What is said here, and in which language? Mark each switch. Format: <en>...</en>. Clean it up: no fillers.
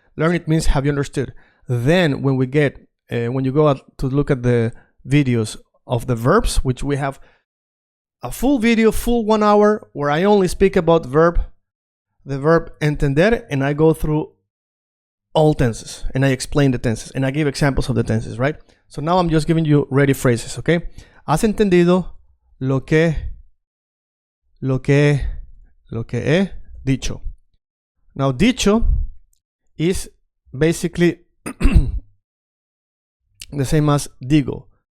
<en>Learn it means have you understood. Then when you go out to look at the videos of the verbs, which we have a full video, full 1 hour, where I only speak about the verb entender, and I go through all tenses, and I explain the tenses, and I give examples of the tenses, right? So now I'm just giving you ready phrases, okay?</en> <es>¿Has entendido lo que he dicho?</es> <en>Now, dicho is basically the same as digo.</en>